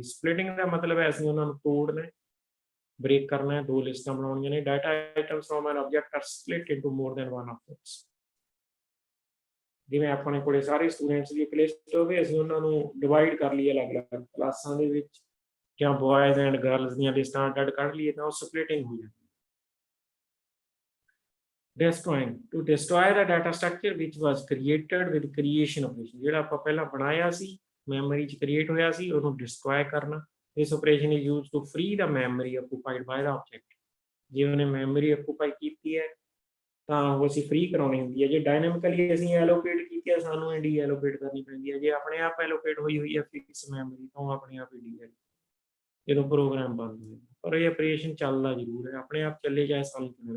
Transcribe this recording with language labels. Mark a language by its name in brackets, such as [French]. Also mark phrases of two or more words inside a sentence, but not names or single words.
[Punjabi] ਸਪਲਿਟਿੰਗ ਦਾ ਮਤਲਬ ਹੈ ਅਸੀਂ ਉਹਨਾਂ ਨੂੰ ਤੋੜਨਾ, ਬ੍ਰੇਕ ਕਰਨਾ ਹੈ, ਦੋ ਲਿਸਟਾਂ ਬਣਾਉਣੀਆਂ ਨੇ। [English] Data items from an object are split into more than one objects. [Punjabi] ਜਿਵੇਂ ਆਪਣੇ ਕੋਲੇ ਸਾਰੇ ਸਟੂਡੈਂਟਸ ਦੀ ਇੱਕ ਲਿਸਟ ਹੋਵੇ, ਅਸੀਂ ਉਹਨਾਂ ਨੂੰ ਡਿਵਾਈਡ ਕਰ ਲਈਏ ਅਲੱਗ-ਅਲੱਗ ਕਲਾਸਾਂ ਦੇ ਵਿੱਚ, ਜਾਂ [English] boys and girls [Punjabi] ਦੀਆਂ ਲਿਸਟਾਂ ਅੱਡ ਕੱਢ ਲਈਏ, ਤਾਂ ਉਹ ਸਪਲਿਟਿੰਗ ਹੋ ਜਾਂਦੀ। [English] Destroying, to destroy the data structure which was created with creation operation, [Punjabi] ਜਿਹੜਾ ਆਪਾਂ ਪਹਿਲਾਂ ਬਣਾਇਆ ਸੀ, ਮੈਮਰੀ 'ਚ ਕ੍ਰੀਏਟ ਹੋਇਆ ਸੀ, ਉਹਨੂੰ ਡਿਸਟਰੋਏ ਕਰਨਾ। [English] This operation is used to free the memory occupied by the object. [Punjabi] ਜੇ ਉਹਨੇ ਮੈਮਰੀ ਆਕੂਪਾਈ ਕੀਤੀ ਹੈ ਤਾਂ ਉਹ ਅਸੀਂ ਫ੍ਰੀ ਕਰਾਉਣੀ ਹੁੰਦੀ ਹੈ। ਜੇ ਡਾਇਨਾਮਿਕਲੀ ਅਸੀਂ ਐਲੋਕੇਟ ਕੀਤੀ ਹੈ, ਸਾਨੂੰ ਇਹ ਡੀ ਐਲੋਕੇਟ ਕਰਨੀ ਪੈਂਦੀ ਹੈ। ਜੇ ਆਪਣੇ ਆਪ ਐਲੋਕੇਟ ਹੋਈ ਹੈ [English] fix memory, [Punjabi] ਤਾਂ ਉਹ ਆਪਣੇ ਆਪ ਹੀ ਡੀ ਐਲੋਕੇਟ ਜਦੋਂ ਪ੍ਰੋਗਰਾਮ ਬੰਦ ਹੋਏਗਾ, ਪਰ ਇਹ ਆਪਰੇਸ਼ਨ ਚੱਲਦਾ ਜ਼ਰੂਰ ਹੈ, ਆਪਣੇ ਆਪ ਚੱਲੇ ਜਾਏ ਸਾਨੂੰ ਚੱਲਣਾ।